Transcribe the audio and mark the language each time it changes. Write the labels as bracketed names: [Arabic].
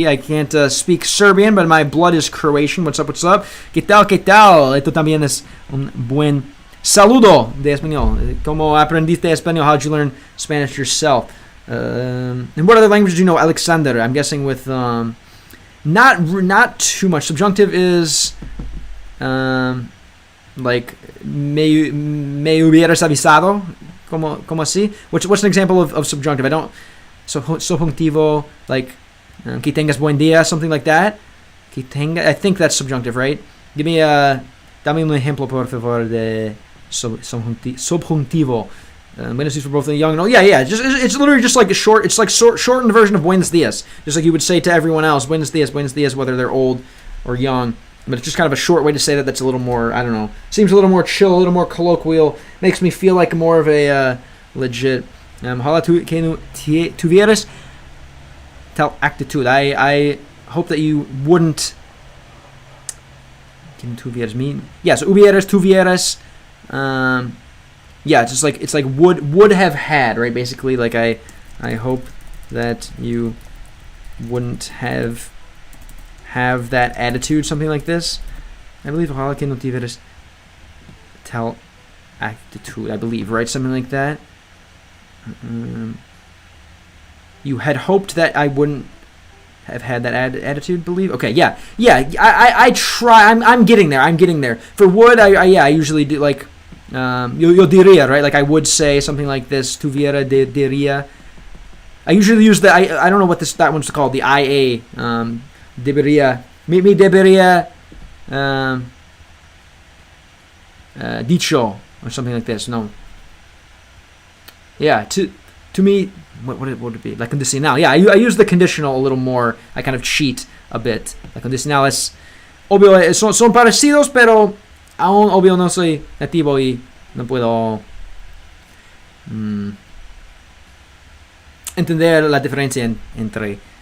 [English] I can't speak Serbian, but my blood is Croatian. What's up? [Spanish] ¿Qué tal? Esto también es un buen saludo de español. ¿Cómo aprendiste español? [English] How'd you learn Spanish yourself? And what other languages do you know, Alexander? I'm guessing with not too much. Subjunctive is like [Spanish] me hubieras avisado, como así. [English] What's an example of subjunctive? I don't. Subjuntivo, like [Spanish] que tengas buen día, [English] something like that. I think that's subjunctive, right? [Spanish] Dame un ejemplo por favor de subjuntivo. [English] Buenos dias for both the young and old. Yeah. It's literally just like a short. It's like shortened version of buenos dias, just like you would say to everyone else, buenos dias, whether they're old or young. But it's just kind of a short way to say that. That's a little more. I don't know. Seems a little more chill, a little more colloquial. Makes me feel like more of a legit. [Spanish] Ojalá tuvieras tal actitud. [English] I hope that you wouldn't. ¿Qué tuvieras mean? Yeah. So tuvieras. Yeah, it's just like would have had, right? Basically, like I hope that you wouldn't have that attitude, something like this. I believe [Spanish] ojalá que no tuvieras tal actitud. [English] I believe, right? Something like that. You had hoped that I wouldn't have had that attitude. Believe. Okay. Yeah. I try. I'm getting there. For would I usually do like. [Spanish] Yo diría, [English] right? Like I would say something like this. Tuviera, diría. I usually use I don't know what that one's called, the IA. [Spanish] Debería, me debería dicho, [English] or something like this. No. Yeah, to me, what would it be? [Spanish] La condicional. [English] Yeah, I use the conditional a little more. I kind of cheat a bit. [Spanish] La condicional es obvio, son parecidos, pero aún obvio no soy nativo y no puedo entender la diferencia entre.